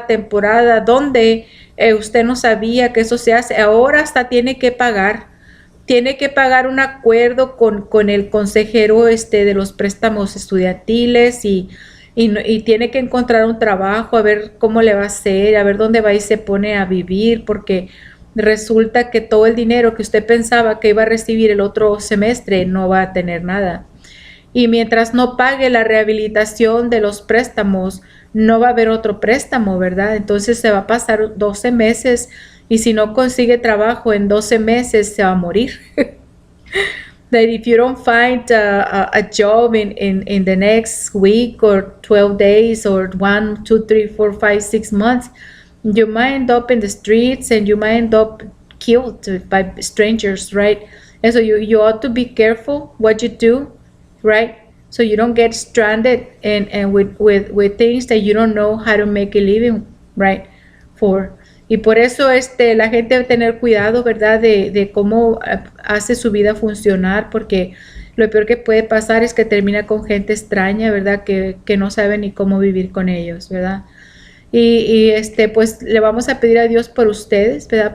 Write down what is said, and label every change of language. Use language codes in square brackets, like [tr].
[es] La temporada donde usted no sabía que eso se hace, ahora hasta tiene que pagar un acuerdo con el consejero de los préstamos estudiantiles y tiene que encontrar un trabajo, a ver cómo le va a hacer, a ver dónde va y se pone a vivir, porque resulta que todo el dinero que usted pensaba que iba a recibir el otro semestre no va a tener nada. Y mientras no pague la rehabilitación de los préstamos, no va a haber otro préstamo, ¿verdad? Entonces se va a pasar 12 meses y si no consigue trabajo en 12 meses se va a morir. [en] That if you don't find a job in the next week or 12 days or 1, 2, 3, 4, 5, 6 months, you might end up in the streets and you might end up killed by strangers, right? And so you ought to be careful what you do, right? So you don't get stranded and with things that you don't know how to make a living, right? [es] Y por eso la gente debe tener cuidado, ¿verdad? De cómo hace su vida funcionar, porque lo peor que puede pasar es que termina con gente extraña, ¿verdad? Que no sabe ni cómo vivir con ellos, ¿verdad? Y pues le vamos a pedir a Dios por ustedes, ¿verdad?